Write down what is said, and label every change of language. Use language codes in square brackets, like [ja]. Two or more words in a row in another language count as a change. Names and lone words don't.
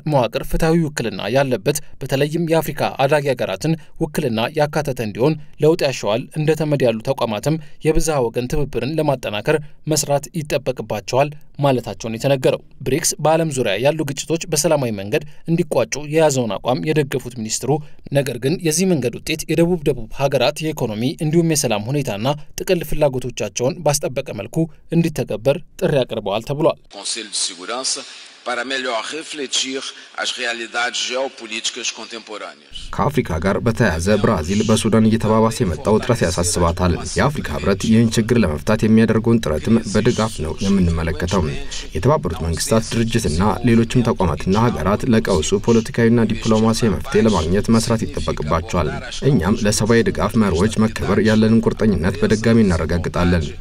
[am] መዋቅር ፍትሃዊ ውክልና ያለበት በተለይም የአፍሪካ አዳጊ ሀገራትን ውክልና ያካተተ እንዲሆን ለውጥ ያሻዋል። እንደ ተመድ ያሉ ተቋማትም የብዝሃ ወገን ትብብርን ለማጠናከር መስራት ይጠበቅባቸዋል ማለታቸውን የተነገረው። ብሪክስ በዓለም ዙሪያ ያሉ ግጭቶች በሰላማዊ መንገድ እንዲቋጩ የያዘውን አቋም የደገፉት ሚኒስትሩ ነገር ግን የዚህ መንገድ ውጤት የደቡብ ሀገራት የኢኮኖሚ እንዲሁም የሰላም ሁኔታና ጥቅል ፍላጎቶቻቸውን ባስጠበቀ መልኩ እንዲተገበር ጥሪ አቅርበዋል ተብሏል። [pt] para melhor refletir as realidades geopolíticas contemporâneas. [am] ከአፍሪካ ጋር በተያያዘ ብራዚል በሱዳን እየተባባሰ የመጣው ውጥረት ያሳስባታል። የአፍሪካ ህብረት ይህን ችግር ለመፍታት የሚያደርገውን ጥረትም በድጋፍ ነው የምንመለከተው። የተባበሩት መንግስታት ድርጅትና ሌሎችም ተቋማትና ሀገራት ለቀውሱ ፖለቲካዊና ዲፕሎማሲያዊ መፍትሄ ለማግኘት መስራት ይጠበቅባቸዋል። እኛም ለሰብአዊ ድጋፍ መርሆች መከበር ያለንን ቁርጠኝነት በድጋሚ እናረጋግጣለን።